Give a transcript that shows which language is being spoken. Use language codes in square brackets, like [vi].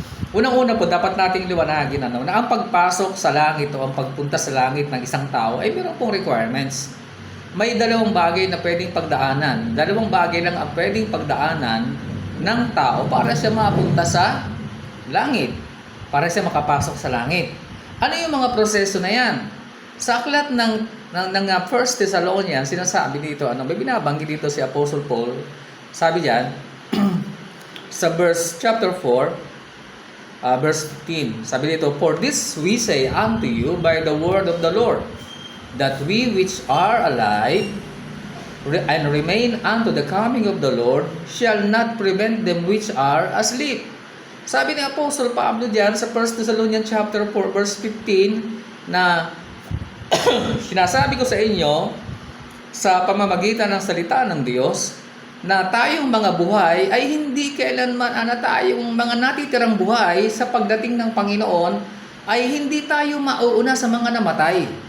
[tl] Unang-una po, dapat nating liwanagin na ang pagpasok sa langit o ang pagpunta sa langit ng isang tao ay mayroon pong requirements. May dalawang bagay na pwedeng pagdaanan. Dalawang bagay lang ang pwedeng pagdaanan ng tao para siya mapunta sa langit. Para siya makapasok sa langit. Ano yung mga proseso na yan? Sa aklat ng 1 Thessalonians, sinasabi dito, may binabanggit dito si Apostle Paul, sabi diyan, sa chapter 4, verse 15, sabi dito, [en] "For this we say unto you by the word of the Lord, that we which are alive and remain unto the coming of the Lord shall not prevent them which are asleep." [tl] Sabi ni Apostle Pablo diyan sa 1 Thessalonians chapter 4 verse 15 na sinasabi ko sa inyo sa pamamagitan ng salita ng Diyos na tayong mga buhay ay hindi kailanman tayong mga natitirang buhay sa pagdating ng Panginoon ay hindi tayo mauuna sa mga namatay.